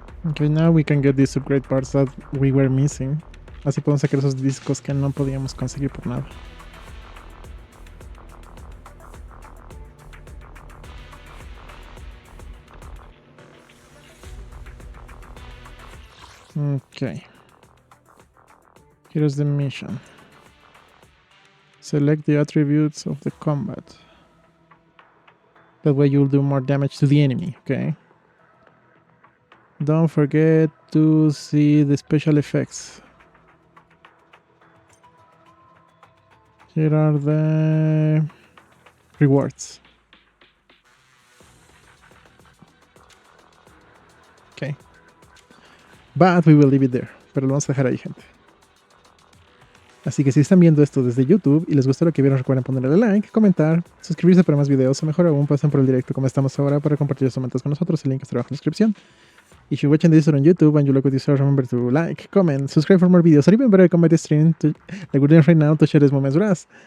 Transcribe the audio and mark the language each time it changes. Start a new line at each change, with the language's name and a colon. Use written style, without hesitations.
English: Okay, now we can get these upgrade parts that we were missing.
Spanish: Así podemos sacar esos discos que no podíamos conseguir por nada.
English: Okay. Here's the mission. Select the attributes of the combat. That way you'll do more damage to the enemy, okay? Don't forget to see the special effects. Here are the rewards. Okay. But we will leave it there.
Spanish: Pero lo vamos a dejar ahí, gente. Así que si están viendo esto desde YouTube y les gustó lo que vieron, recuerden ponerle like, comentar, suscribirse para más videos o mejor aún pasen por el directo como estamos ahora para compartir los momentos con nosotros. El link está abajo en la descripción.
English: If you're watching this on YouTube and you like what you saw, remember to like, comment, subscribe for more videos, or even better, come by the stream like we're doing right now to share these moments with us.